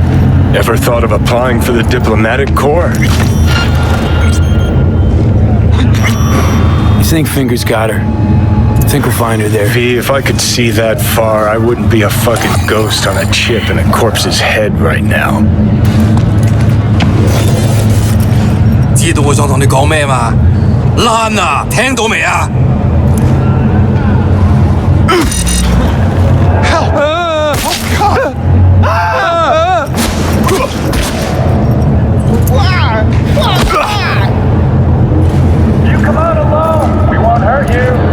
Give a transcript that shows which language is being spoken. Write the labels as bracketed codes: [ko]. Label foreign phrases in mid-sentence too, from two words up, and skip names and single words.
[en] Ever thought of applying for the diplomatic corps? You think Fingers got her? Think we'll find her there? V, if I could see that far, I wouldn't be a fucking ghost on a chip in a corpse's head right now. [yue] 知道我想同你講咩嘛？爛啊！聽到未啊？ [en] You come out alone. We won't hurt you.